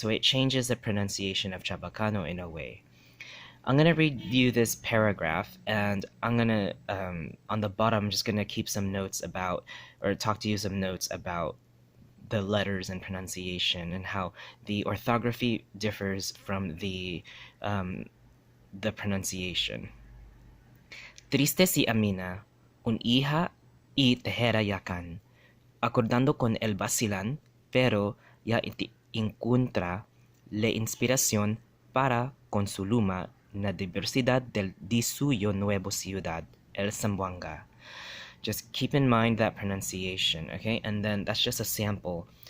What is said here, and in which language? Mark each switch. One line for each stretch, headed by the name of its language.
English: So it changes the pronunciation of Chabacano in a way. I'm gonna read you this paragraph, and I'm gonna on the bottom. I'm just gonna keep some notes about, or talk to you some notes about the letters and pronunciation and how the orthography differs from the pronunciation.
Chavacano: Triste si Amina, un hija y tejera yakan, acordando con el vacilan, pero ya encuentra la inspiración para con su luma la diversidad de suyo nuevo ciudad, el Zamboanga.
English: Just keep in mind that pronunciation, okay? And then that's just a sample.